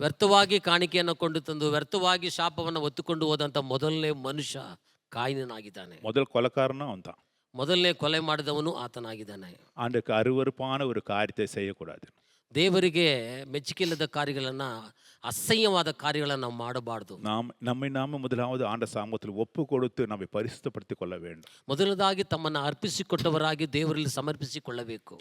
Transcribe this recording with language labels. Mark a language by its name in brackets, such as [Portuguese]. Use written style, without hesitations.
[Kannada] ವ್ಯರ್ಥವಾಗಿ ಕಾಣಿಕೆಯನ್ನು ಕೊಂಡು ತಂದು ವ್ಯರ್ಥವಾಗಿ ಶಾಪವನ್ನು ಹೊತ್ತುಕೊಂಡು ಹೋದಂಥ ಮೊದಲನೇ ಮನುಷ್ಯ ಕಾಯಿನನಾಗಿದ್ದಾನೆ. [Tamil] முதல் கொலைக்காரனும் அவன் தான். [Kannada] ಮೊದಲನೇ ಕೊಲೆ ಮಾಡಿದವನು ಆತನಾಗಿದ್ದಾನೆ. [Tamil] ஆண்டுக்கு அருவருப்பான ஒரு காரியத்தை செய்யக்கூடாது. [Kannada] ದೇವರಿಗೆ ಮೆಚ್ಚುಗೆಯಿಲ್ಲದ ಕಾರ್ಯಗಳನ್ನು, ಅಸಹ್ಯವಾದ ಕಾರ್ಯಗಳನ್ನು ನಾವು ಮಾಡಬಾರ್ದು. [Tamil] நம்மை முதலாவது ஆண்ட சாமத்தில் ஒப்பு கொடுத்து நம்மை பரிசுத்தப்படுத்திக் கொள்ள வேண்டும். [Kannada] ಮೊದಲದಾಗಿ ತಮ್ಮನ್ನು ಅರ್ಪಿಸಿಕೊಟ್ಟವರಾಗಿ ದೇವರಲ್ಲಿ ಸಮರ್ಪಿಸಿಕೊಳ್ಳಬೇಕು.